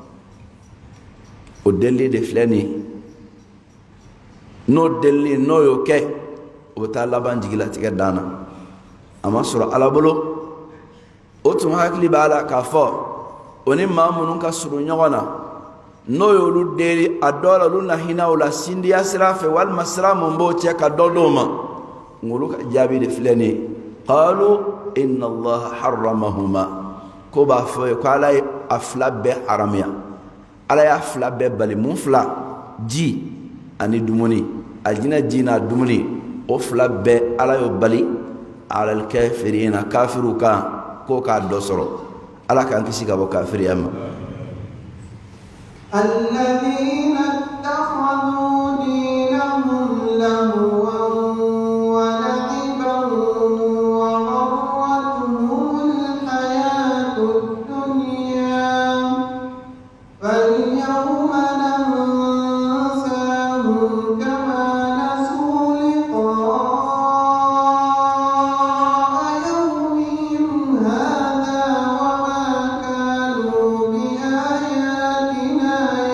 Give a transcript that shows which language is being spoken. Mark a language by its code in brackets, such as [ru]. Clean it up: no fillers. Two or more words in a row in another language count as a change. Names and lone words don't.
[bm] o delili de filɛ nin ye n'o delili n'o y'o kɛ o bɛ taa laban jigilatigɛ dan na a ma sɔrɔ ala bolo o tun hakili b'a la k'a fɔ o ni maa minnu ka surun ɲɔgɔn na n'o y'olu deli a dɔw la olu na hinɛ o la sindiya sira fɛ walima sira mun b'o cɛ ka dɔ d'o ma ngolu ka jaabi de filɛ nin ye [ar] قالوا إن الله حرمهما [bm] ko b'a fɔ ye ko ala ye a fila bɛɛ haramiya ala y'a fila bɛɛ bali mun fila ji ani dumuni alijinɛ ji n'a dumuni o fila bɛɛ ala y'o bali [ar] على الكافرين [bm] kafiru kan ko k'a dɔ sɔrɔ ala k'an kisi ka bɔ kafiriya ma [ar] الذين اتخذوا دينهم لهوا ولعبا وغرتهم الحياة الدنيا فاليوم ننساهم كما نسوا لقاء يومهم هذا وما كانوا بآياتنا